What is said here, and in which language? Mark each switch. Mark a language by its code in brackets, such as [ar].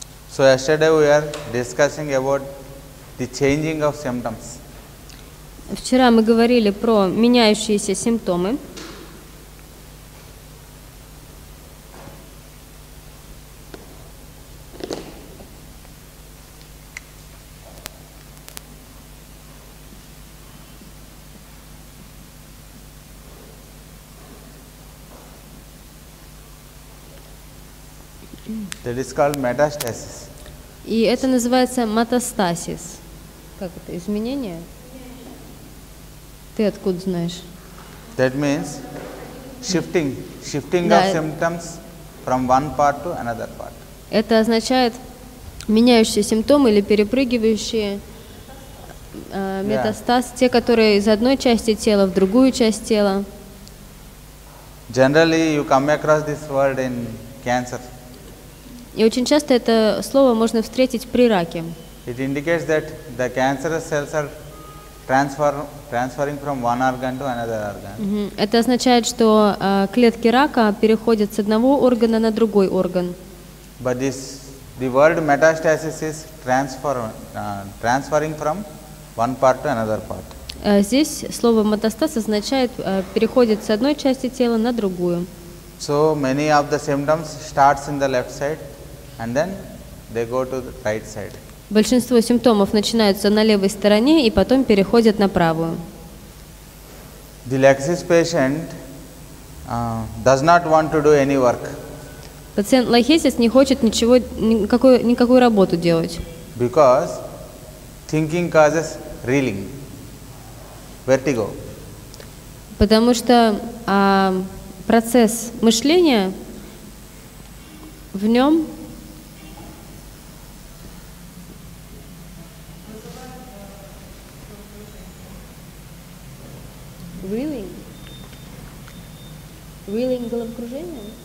[en] So yesterday we are discussing about the changing of symptoms. [ru] Вчера мы говорили про меняющиеся симптомы. [en] That is called metastasis. [ru] И это называется метастасис. Как это? Изменение? Ты откуда знаешь? [en] That means shifting [ru] Да. [en] of symptoms from one part to another part. [ru] Это означает меняющие симптомы или перепрыгивающие метастаз, те, которые из одной части тела в другую часть тела. [en] Generally, you come across this word in cancer. [ru] И очень часто это слово можно встретить при раке. [en] It indicates that the cancerous cells are transferring from one organ to another organ. [ru] Это означает, что клетки рака переходят с одного органа на другой орган. [en] But the word metastasis is transferring from one part to another part. [ru] Здесь слово метастаз означает переходит с одной части тела на другую. [en] So many of the symptoms starts in the left side and then they go to the right side. [ru] Большинство симптомов начинаются на левой стороне и потом переходят на правую. [en] The laxis patient does not want to do any work. [ru] Пациент лахесис не хочет никакую работу делать. [en] Because thinking causes reeling, vertigo. [ru] Потому что процесс мышления в нем reeling головокружение?